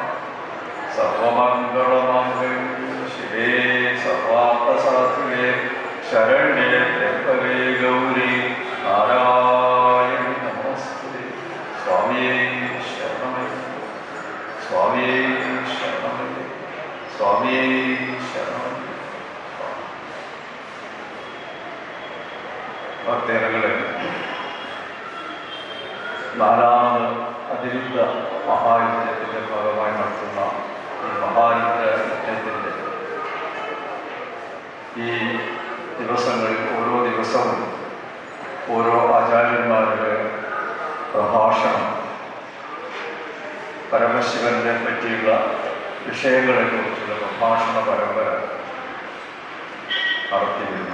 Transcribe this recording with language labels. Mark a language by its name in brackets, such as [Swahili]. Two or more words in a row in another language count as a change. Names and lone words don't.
[Sanskrit] सर्वमङ्गलमङ्गले शिवे सर्वार्थसाधिके शरण्ये त्र्यम्बके गौरी नारायणि नमोस्तुते। [Malayalam] സ്വാമി ശരണമയ്യപ്പ സ്വാമി ശരണമയ്യപ്പ സ്വാമി ശരണമയ്യപ്പ. ഭക്തജനങ്ങളെ, നാലാമത് അതിരുദ്ധ മഹായുദ്ധത്തിൻ്റെ ഭാഗമായി നടത്തുന്ന ഈ മഹായുദ്ധ യജ്ഞത്തിൻ്റെ ഈ ദിവസങ്ങളിൽ ഓരോ ദിവസവും ഓരോ ആചാര്യന്മാരുടെ പ്രഭാഷണം പരമശിവനെ പറ്റിയുള്ള വിഷയങ്ങളെക്കുറിച്ചുള്ള പ്രഭാഷണ പരമ്പര നടത്തിയിരുന്നു.